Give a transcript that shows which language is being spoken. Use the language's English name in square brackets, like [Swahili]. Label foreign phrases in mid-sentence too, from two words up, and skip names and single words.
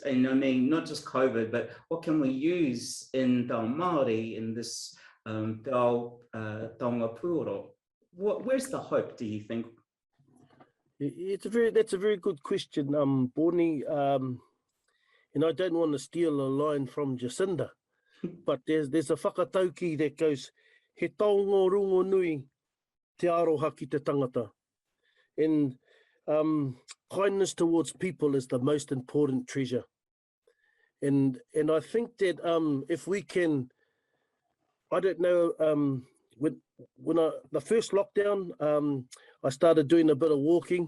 [English] And I mean, not just COVID, but what can we use in [Māori] Te Ao Māori, [English] in this [Māori] Te Ao taonga pūoro? [English] Where's the hope, do you think? That's a very good question, Borni. And I don't want to steal a line from Jacinda, but there's a whakatauki that goes, [Māori] he taonga rungo nui te aroha ki te tangata. [English] And kindness towards people is the most important treasure. And I think that if we can, I don't know, when the first lockdown, I started doing a bit of walking.